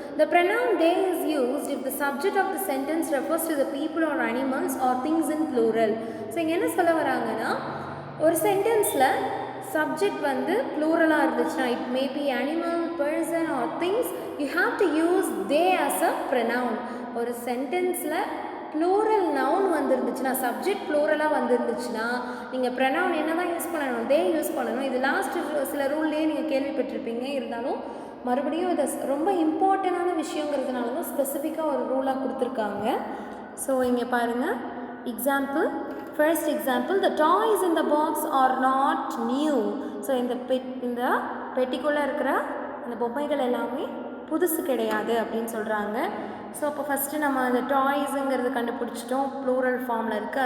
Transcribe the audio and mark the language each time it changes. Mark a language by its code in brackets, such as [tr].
[en] The pronoun they is used if the subject of the sentence refers to the people or animals or things in plural. So [ta] இங்க என்ன சொல்ல வராங்கன்னா [en] ஒரு சென்டென்ஸில் சப்ஜெக்ட் வந்து ப்ளூரலாக இருந்துச்சுன்னா it may be animal person or things you have to use they as a pronoun. [ta] ஒரு சென்டென்ஸில் plural noun வந்துருந்துச்சுன்னா subject ப்ளூரலாக வந்துருந்துச்சுன்னா நீங்கள் pronoun என்ன தான் யூஸ் பண்ணணும், தே யூஸ் பண்ணணும். இது லாஸ்ட் சில ரூல்லேயே நீங்கள் கேள்விப்பட்டிருப்பீங்க. இருந்தாலும் மறுபடியும் இது ரொம்ப இம்பார்ட்டண்டான விஷயங்கிறதுனால தான் ஸ்பெசிஃபிக்காக ஒரு ரூலாக கொடுத்துருக்காங்க. ஸோ இங்கே பாருங்கள் example. [en] First example, the toys in the box are not new. [ta] So இந்த பெட்டிக்குள்ளே இருக்கிற அந்த பொம்மைகள் எல்லாமே புதுசு கிடையாது அப்படின்னு சொல்கிறாங்க. ஸோ அப்போ ஃபஸ்ட்டு நம்ம அந்த டாய்ஸுங்கிறது கண்டுபிடிச்சிட்டோம், ப்ளூரல் ஃபார்மில் இருக்குது.